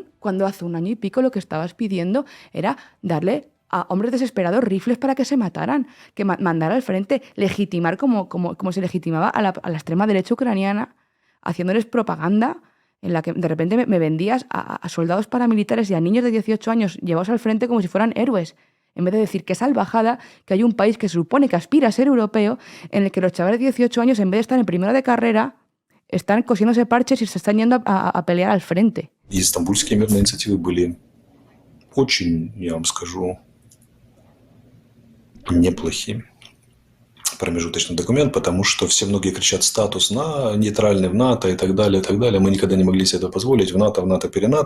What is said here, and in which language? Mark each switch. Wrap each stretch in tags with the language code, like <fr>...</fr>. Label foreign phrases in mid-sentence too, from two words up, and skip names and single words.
<es>Cuando hace 1 año y pico lo que estabas pidiendo era darle a hombres desesperados rifles para que se mataran, que mandar al frente, legitimar como se legitimaba a la extrema derecha ucraniana, haciéndoles propaganda en la que de repente me vendías a soldados paramilitares y a niños de 18 años llevados al frente como si fueran héroes, en vez de decir que salvajada que hay un país que se supone que aspira a ser europeo, en el que los chavales de 18 años, en vez de estar en primero de carrera, están cosiéndose parches y se están yendo a pelear al frente.</es> <ru>И стамбульские мирные инициативы были очень, я вам скажу, неплохим промежуточный документ, потому что многие кричат статус нейтральный в НАТО и так далее, и так далее. Мы никогда не могли себе это позволить. В НАТО, перенато.</ru>